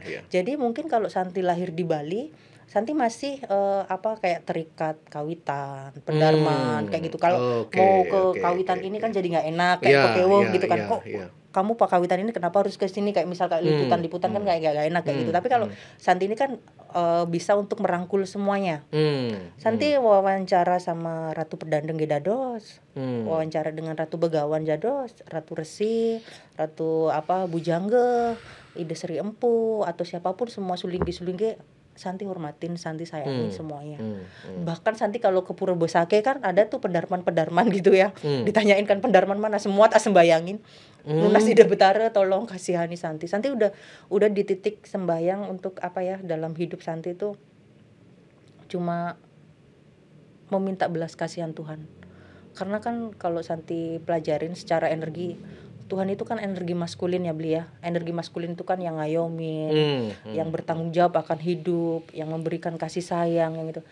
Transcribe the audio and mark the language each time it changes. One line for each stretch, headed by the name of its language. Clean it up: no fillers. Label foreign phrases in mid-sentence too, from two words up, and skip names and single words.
Indonesian: Jadi mungkin kalau Santi lahir di Bali, Santi masih kayak terikat kawitan, pendarman kayak gitu. Kalau mau ke kawitan ini kan jadi nggak enak kayak pekewo gitu kan. Kok kamu pak kawitan ini kenapa harus ke sini, kayak misal kayak liputan kan kayak gak enak kayak gitu. Tapi kalau Santi ini kan bisa untuk merangkul semuanya. Santi wawancara sama Ratu Pedandeng Gedados, wawancara dengan Ratu Begawan Jados, Ratu Resi, Ratu Bujangga, Ida Sri Empu atau siapapun, semua sulinggi Santi hormatin, Santi sayangi semuanya. Bahkan Santi kalau ke Pura Bosake kan ada tuh pendarman gitu ya. Ditanyain kan pendarman mana, semua tak sembayangin. Lunas Ida Betara tolong kasihani Santi. Santi udah di titik sembayang untuk dalam hidup Santi itu cuma meminta belas kasihan Tuhan. Karena kan kalau Santi pelajarin secara energi, Tuhan itu kan energi maskulin ya Beli ya. Energi maskulin itu kan yang ngayomin, yang bertanggung jawab akan hidup, yang memberikan kasih sayang yang itu.